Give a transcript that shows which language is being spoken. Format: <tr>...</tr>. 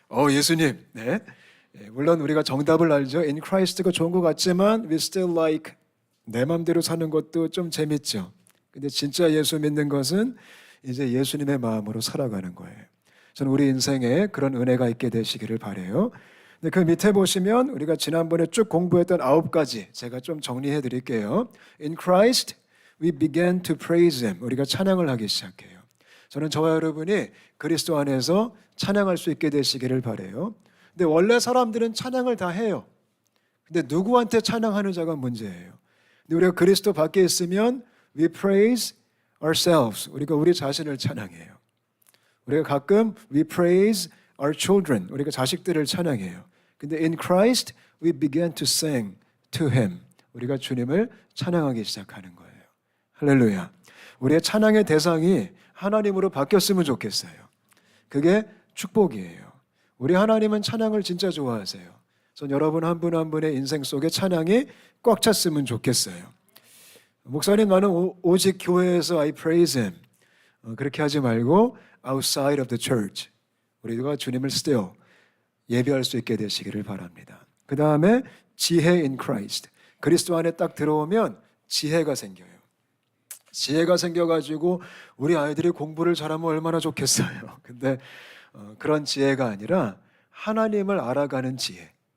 <ko>예수님. 네. 물론 우리가 정답을 알죠.</ko> <en>In Christ</en> <ko>가 좋은 것 같지만</ko> <en>we still like</en> <ko>내 맘대로 사는 것도 좀 재밌죠. 근데 진짜 예수 믿는 것은 이제 예수님의 마음으로 살아가는 거예요. 저는 우리 인생에 그런 은혜가 있게 되시기를 바라요. 근데 그 밑에 보시면 우리가 지난번에 쭉 공부했던 9가지 제가 좀 정리해 드릴게요.</ko> <en>In Christ we began to praise Him.</en> <ko>우리가 찬양을 하기 시작해요. 저는 저와 여러분이 그리스도 안에서 찬양할 수 있게 되시기를 바라요. 근데 원래 사람들은 찬양을 다 해요. 근데 누구한테 찬양하는 자가 문제예요. 근데 우리가 그리스도 밖에 있으면</ko> <en>we praise ourselves.</en> <ko>우리가 우리 자신을 찬양해요. 우리가 가끔</ko> <en>we praise our children.</en> <ko>우리가 자식들을 찬양해요. 근데</ko> <en>in Christ we began to sing to Him.</en> <ko>우리가 주님을 찬양하기 시작하는 거예요. 할렐루야. 우리의 찬양의 대상이 하나님으로 바뀌었으면 좋겠어요. 그게 축복이에요. 우리 하나님은 찬양을 진짜 좋아하세요. 전 여러분 한 분 한 분의 인생 속에 찬양이 꽉 찼으면 좋겠어요. 목사님 나는 오직 교회에서</ko> <en>I praise Him.</en> <ko>그렇게 하지 말고</ko> <en>outside of the church.</en> <ko>우리가 주님을 still 예배할 수 있게 되시기를 바랍니다. 그 다음에 지혜</ko> <en>in Christ.</en> <ko>그리스도 안에 딱 들어오면 지혜가 생겨요. 지혜가 생겨가지고 우리 아이들이 공부를 잘하면 얼마나 좋겠어요. 근데 그런 지혜가 아니라 하나님을 알아가는 지혜.</ko>